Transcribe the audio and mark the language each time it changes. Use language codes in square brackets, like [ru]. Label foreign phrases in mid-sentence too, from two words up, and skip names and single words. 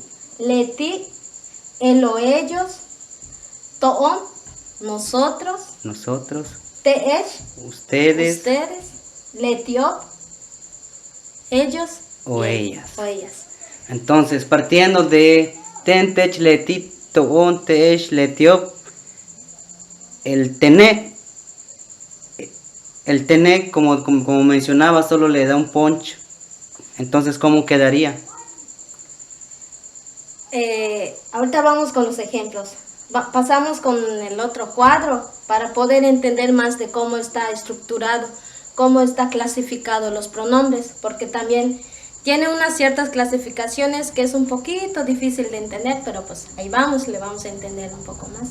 [es] leti, él o ellos, to'on, nosotros, nosotros, [yua] te'esh, [es] ustedes ustedes, letio, ellos o y ellas. o ellas. Entonces, partiendo de [yua] ten, tech, leti, to'on, te'esh, letiop, [es] el tené, como mencionaba, solo le da un punch. Entonces, ¿cómo quedaría? Ahorita vamos con los ejemplos. Pasamos con el otro cuadro para poder entender más de cómo está estructurado, cómo está clasificado los pronombres, porque también tiene unas ciertas clasificaciones que es un poquito difícil de entender, pero pues ahí vamos, le vamos a entender un poco más.